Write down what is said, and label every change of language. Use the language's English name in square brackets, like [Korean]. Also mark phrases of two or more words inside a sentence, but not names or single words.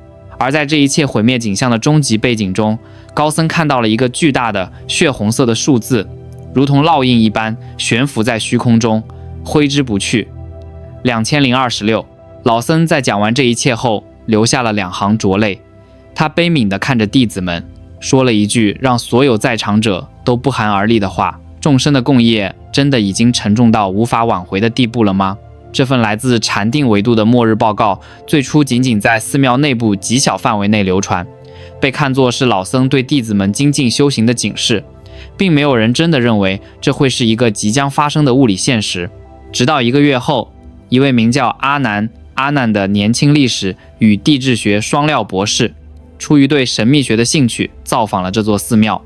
[Chinese] 而在這一切毀滅景象的終極背景中，高僧看到了一個巨大的血紅色的數字，如同烙印一般懸浮在虛空中，揮之不去。2026。老僧在講完這一切後流下了2行濁淚，他悲憫地看着弟子們，說了一句讓所有在場者都不寒而栗的話：眾生的共業真的已經沉重到無法挽回的地步了嗎？這份來自禪定維度的末日報告最初僅僅在寺廟內部極小範圍內流傳，被看作是老僧對弟子們精進修行的警示，並沒有人真的認為這會是一個即將發生的物理現實。直到1個月後，一位名叫阿南的年輕歷史與地質學雙料博士，出於對神秘學的興趣，造訪了這座寺廟。